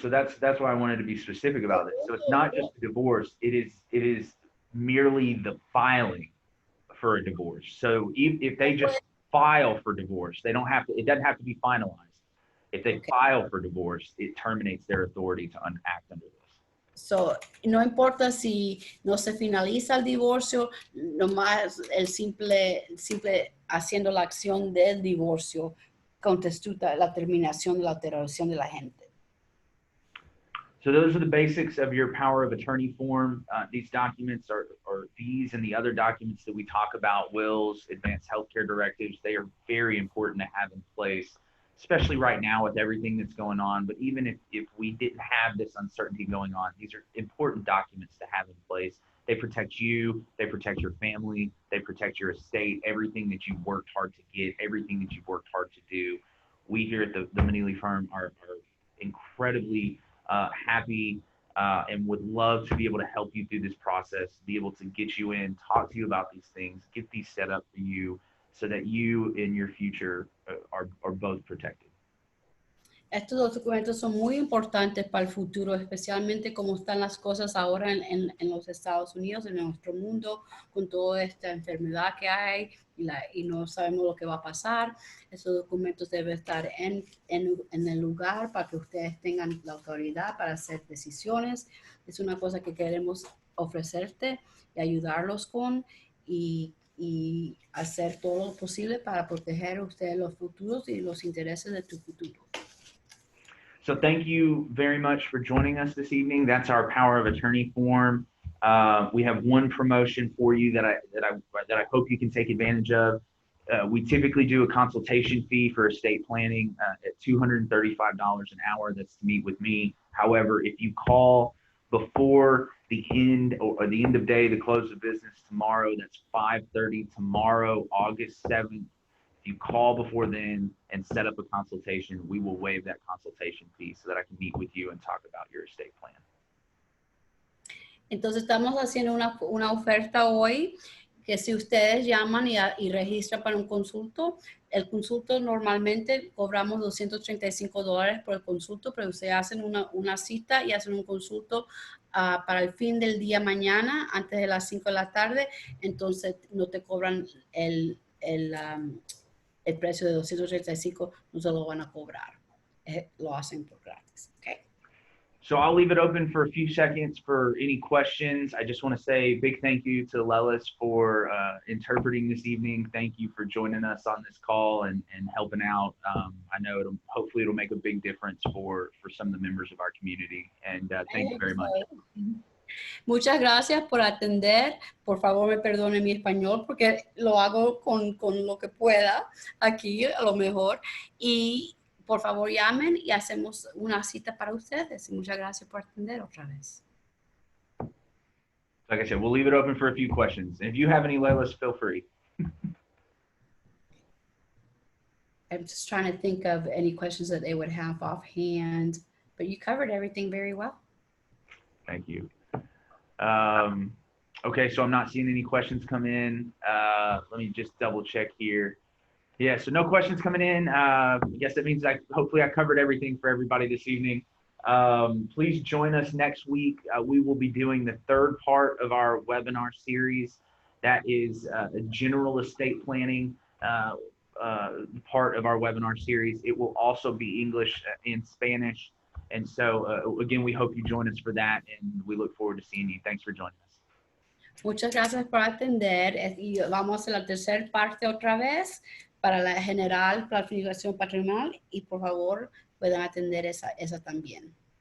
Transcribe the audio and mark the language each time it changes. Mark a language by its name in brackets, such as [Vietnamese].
[English] So that's why I wanted to be specific about this. So it's not just a divorce. It is merely the filing for a divorce. So if they just file for divorce, it doesn't have to be finalized. If they file for divorce, it terminates their authority to act under this. [Spanish] So, no importa si no se finaliza el divorcio, nomás el simple haciendo la acción del divorcio constituye la terminación de la autorización de la gente. [English] So those are the basics of your power of attorney form. These documents are these and the other documents that we talk about, wills, advanced healthcare directives, they are very important to have in place, especially right now with everything that's going on. But even if we didn't have this uncertainty going on, these are important documents to have in place. They protect you, they protect your family, they protect your estate, everything that you've worked hard to get, everything that you've worked hard to do. We here at the Manili firm are incredibly happy and would love to be able to help you through this process, be able to get you in, talk to you about these things, get these set up for you so that you in your future are both protected. [Spanish] Estos documentos son muy importantes para el futuro, especialmente como están las cosas ahora en los Estados Unidos, en nuestro mundo, con toda esta enfermedad que hay y no sabemos lo que va a pasar. Esos documentos deben estar en el lugar para que ustedes tengan la autoridad para hacer decisiones. Es una cosa que queremos ofrecerte y ayudarlos con y hacer todo lo posible para proteger a ustedes los futuros y los intereses de tu futuro. [English] So thank you very much for joining us this evening. That's our power of attorney form. We have one promotion for you that I hope you can take advantage of. We typically do a consultation fee for estate planning at $235 an hour. That's to meet with me. However, if you call before the end or the end of day, the close of business tomorrow. That's 5:30 tomorrow, August 7th. If you call before then and set up a consultation, we will waive that consultation fee so that I can meet with you and talk about your estate plan. [Spanish] Entonces estamos haciendo una oferta hoy que si ustedes llaman y registran para un consulto, el consulto normalmente cobramos $235 por el consulto, pero ustedes hacen una cita y hacen un consulto para el fin del día mañana, antes de las 5 de la tarde, entonces no te cobran el precio de 235, no se lo van a cobrar. Lo hacen por gratis. Okay. [English] So I'll leave it open for a few seconds for any questions. I just want to say a big thank you to Lelis for interpreting this evening. Thank you for joining us on this call and helping out. I know hopefully it'll make a big difference for some of the members of our community. And thank you very much. [Spanish] Muchas gracias por atender. Por favor, me perdone mi español porque lo hago con lo que pueda aquí, a lo mejor. Y por favor, llamen y hacemos una cita para ustedes. Y muchas gracias por atender otra vez. [English] Like I said, we'll leave it open for a few questions. And if you have any, Lelis, feel free. I'm just trying to think of any questions that they would have offhand, but you covered everything very well. Thank you. Okay, so I'm not seeing any questions come in. Let me just double check here. Yeah, so no questions coming in. I guess that means hopefully I covered everything for everybody this evening. Please join us next week. We will be doing the third part of our webinar series. That is a general estate planning part of our webinar series. It will also be English and Spanish. And so, again, we hope you join us for that, and we look forward to seeing you. Thanks for joining us. [Spanish] Muchas gracias por atender. Y vamos a la tercera parte otra vez para la general planificación patrimonial y por favor puedan atender esa también.